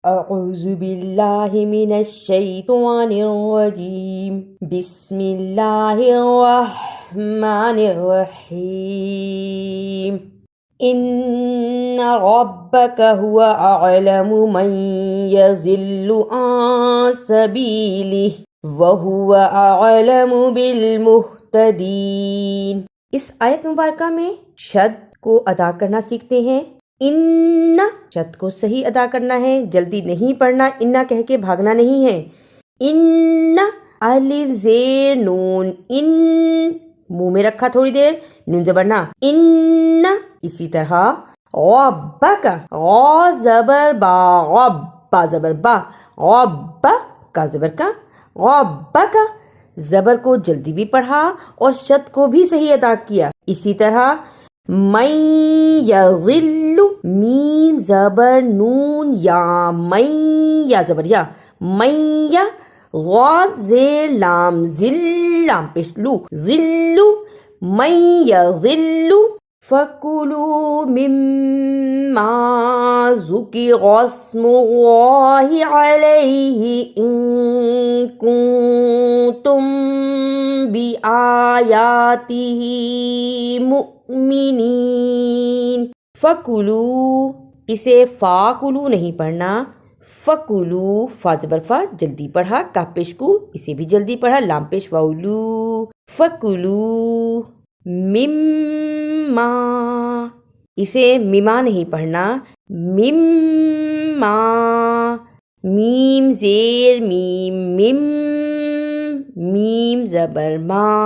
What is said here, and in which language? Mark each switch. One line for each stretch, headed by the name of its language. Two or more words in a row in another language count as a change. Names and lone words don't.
Arabic: اعوذ باللہ من الشیطان الرجیم بسم اللہ الرحمن الرحیم ان ربک هو اعلم من یضل عن سبیلہ وہو اعلم بالمہتدین۔
Urdu: اس آیت مبارکہ میں شد کو ادا کرنا سیکھتے ہیں۔ ان شد کو صحیح ادا کرنا ہے، جلدی نہیں پڑھنا، انا کہہ کے بھاگنا نہیں ہے۔ ان الف زیر نون، ان منہ میں رکھا تھوڑی دیر، نون زبر نہ، ان۔ اسی طرح ربک، را زبر با، رب با زبر با، رب کا زبر کا، ربک زبر کو جلدی بھی پڑھا اور شد کو بھی صحیح ادا کیا۔ اسی طرح
Arabic: من یضل،
Urdu: میم زبر نون یا، من یا زبر یا، من یا، غا زیر لام، ذل لام پیش لو، ذلو،
Arabic: من یضل فَكُلُوا مِمَّا ذُكِرَ اسْمُ اللَّهِ عَلَيْهِ إِن كُنتُم بِآيَاتِهِ مُؤْمِنِينَ۔
Urdu: فَكُلُوا، اسے فَاکُلُوا نہیں پڑھنا، فَكُلُوا، فا زبر فا جلدی پڑھا، کاف پیش کو اسے بھی جلدی پڑھا، لام پیش واولو،
Arabic: فَكُلُوا مِمَّا،
Urdu: اسے مما نہیں پڑھنا، مما، میم زیر میم، مم، میم زبر ما،